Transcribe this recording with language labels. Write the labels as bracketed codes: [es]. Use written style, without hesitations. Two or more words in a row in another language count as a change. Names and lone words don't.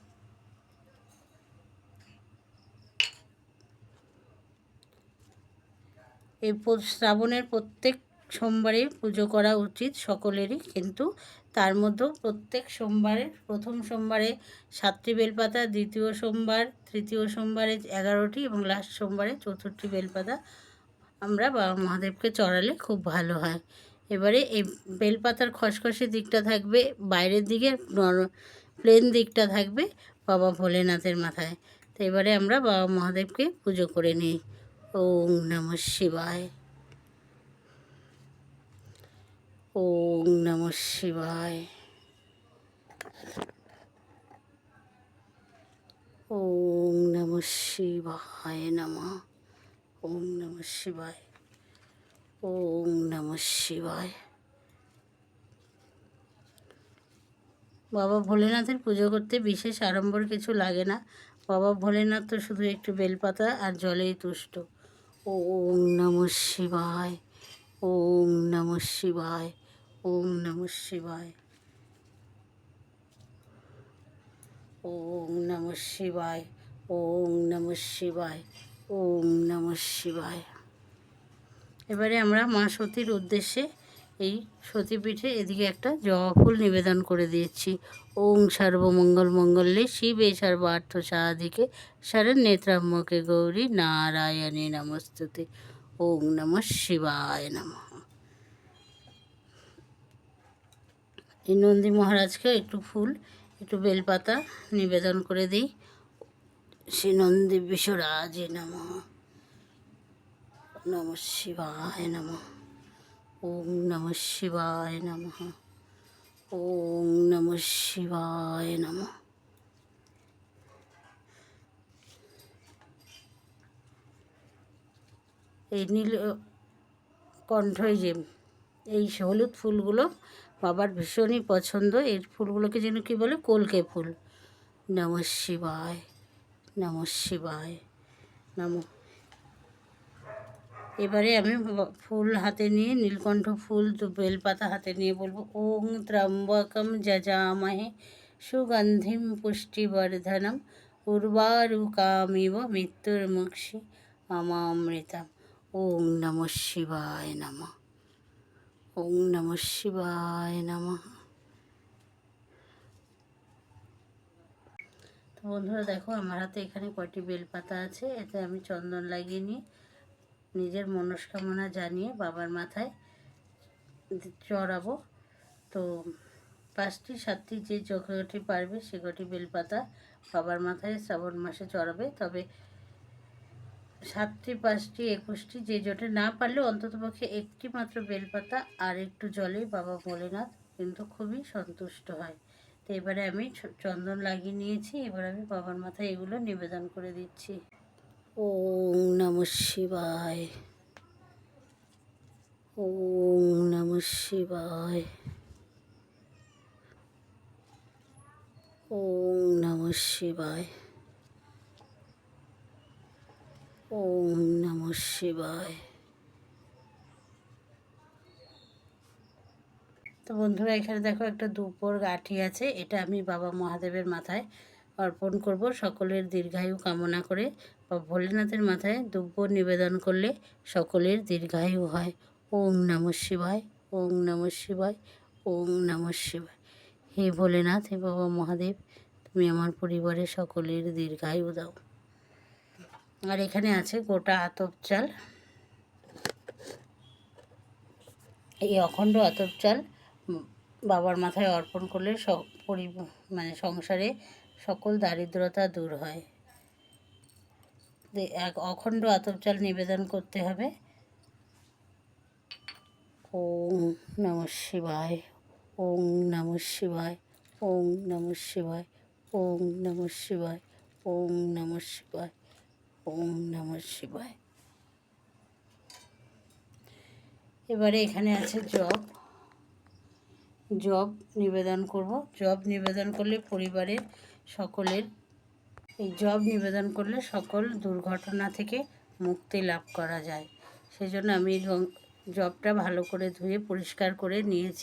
[bn] এই শ্রাবণের প্রত্যেক সোমবারে পুজো করা উচিত সকলেরই, কিন্তু তার মধ্যেও প্রত্যেক সোমবারে প্রথম সোমবারে 7টি বেলপাতা, দ্বিতীয় সোমবার, তৃতীয় সোমবারে 11টি এবং লাস্ট সোমবারে 4টি বেলপাতা আমরা বাবা মহাদেবকে চড়ালে খুব ভালো হয়। এবারে এই বেলপাতার খসখসে দিকটা থাকবে বাইরের দিকে, প্লেন দিকটা থাকবে বাবা ভোলেনাথের মাথায়। তো এবারে আমরা বাবা মহাদেবকে পুজো করে নিই। [sa] ওম নমঃ শিবায়, ওম নমঃ শিবায়, ওম নমঃ শিবায় নমঃ, ওম নমঃ শিবায়, ওম নমঃ শিবায়। [bn] বাবা ভোলেনাথের পুজো করতে বিশেষ আড়ম্বর কিছু লাগে না। বাবা ভোলেনাথ তো শুধু একটু বেলপাতা আর জলেই তুষ্ট। [sa] ওম নমঃ শিবায়, ওম নমঃ শিবায়, ওম নমঃ শিবায়, ওম নমঃ শিবায়, ওম নমঃ শিবায়, ওম নমঃ শিবায়। [bn] এবারে আমরা মা সতীর উদ্দেশ্যে এই সতীপীঠে এদিকে একটা জবা ফুল নিবেদন করে দিয়েছি। [sa] ওং সর্বমঙ্গল মঙ্গলে শিবে সর্বার্থ সাধিকে শরণ্যে গৌরী নারায়ণী নমস্তুতে। ওং নমঃ শিবায় নমঃ। [bn] এই নন্দী মহারাজকে একটু ফুল, একটু বেলপাতা নিবেদন করে দিই। [sa] শ্রী নন্দী বিশ্বরাজে নমঃ। নমঃ শিবায় নমঃ। ওম নমঃ শিবায় নমঃ। ওম নমঃ শিবায় নমঃ। [bn] এই নীল কণ্ঠই যে এই হলুদ ফুলগুলো বাবার ভীষণই পছন্দ। এই ফুলগুলোকে যেন কি বলে, কলকে ফুল। [sa] নমঃ শিবায়, নমঃ শিবায় নমঃ। [bn] এবারে আমি ফুল হাতে নিয়ে, নীলকণ্ঠ ফুল বেলপাতা হাতে নিয়ে বলবো, [sa] ওং ত্র্যম্বকম যজামহে সুগন্ধিম পুষ্টিবর্ধনম উর্বারুকামিব মৃত্যুর্মুক্ষি মামামৃতম। ওং নমঃ শিবায় নমঃ, ওং নমঃ শিবায় নমঃ। [bn] তো বন্ধুরা দেখো আমার হাতে এখানে কয়টি বেলপাতা আছে। এতে আমি চন্দন লাগিয়ে নিয়ে নিজের মনস্কামনা জানিয়ে বাবার মাথায় চড়াবো। তো 5টি 7টি যে যতটি পারবে সে কটি বেলপাতা বাবার মাথায় শ্রাবণ মাসে চড়াবে। তবে 7টি 5টি 21টি যে জোটে না পারলে অন্ততপক্ষে একটি মাত্র বেলপাতা আর একটু জলে বাবা ভোলেনাথ কিন্তু খুবই সন্তুষ্ট হয়। তো এবারে আমি চন্দন লাগিয়ে নিয়েছি। এবার আমি বাবার মাথায় এগুলো নিবেদন করে দিচ্ছি। [sa] ওং নমঃ শিবায়, ওং নমঃ শিবায়, ওং নমঃ শিবায়, ওং নমঃ শিবায়। [bn] তো বন্ধুরা এখানে দেখো একটা দুপোর গাঁঠি আছে, এটা আমি বাবা মহাদেবের মাথায় অর্পণ করব সকলের দীর্ঘায়ু কামনা করে। বা ভোলেনাথের মাথায় দুব্বর নিবেদন করলে সকলের দীর্ঘায়ু হয়। [sa] ওং নমঃ শিবায়, ওং নমঃ শিবায়, ওং নমঃ শিবায়। [bn] হে ভোলেনাথ, হে বাবা মহাদেব, তুমি আমার পরিবারের সকলের দীর্ঘায়ু দাও। আর এখানে আছে গোটা আতপ চাল। এই অখণ্ড আতপ চাল বাবার মাথায় অর্পণ করলে মানে সংসারে সকল দারিদ্রতা দূর হয়। এক অখণ্ড আতপ চাল নিবেদন করতে হবে। [sa] ওং নমঃ শিবায়, ওং নমঃ শিবায়, ওং নমঃ শিবায়, ওং নমঃ শিবায়, ওং নমঃ শিবায়, ওং নমঃ শিবায়। [bn] এবারে এখানে আছে জব। জব নিবেদন করব। জব নিবেদন করলে পরিবারের সকলের, এই জব নিবেদন করলে সকল দুর্ঘটনা থেকে মুক্তি লাভ করা যায়। সেজন্য আমি জবটা ভালো করে ধুয়ে পরিষ্কার করে নিয়েছি।